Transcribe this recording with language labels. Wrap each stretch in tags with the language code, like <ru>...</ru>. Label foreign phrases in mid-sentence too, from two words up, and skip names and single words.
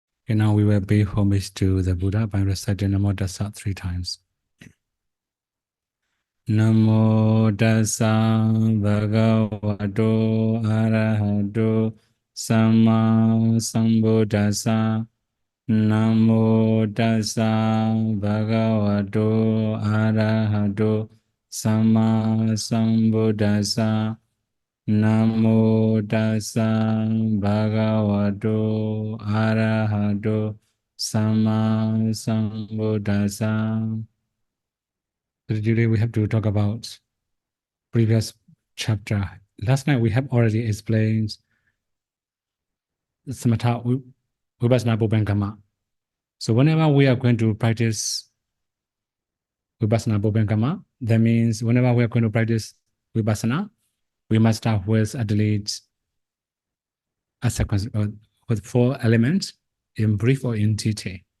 <en>Okay, now we will pay homage to the Buddha by reciting</en> <pi>Namo Tassa</pi> <en>3 times.</en> <pi>Namo Tassa Bhagavato Arahato Sama Sambuddhassa. Namo Tassa Bhagavato Arahato Sama Sambuddhassa. Namo Tassa Bhagavato Arahato Sama Sambuddhassa.</pi> <en>Today we have to talk about previous chapter. Last night we have already explained</en> <pi>Samatha-Vipassanā Bhubankama.</pi> <en>So whenever we are going to practice</en> <pi>Vipassana Bhubankama,</pi> <en>that means whenever we are going to practice Vipassana, we must start with at least a sequence with 4 elements in brief or in detail.</en>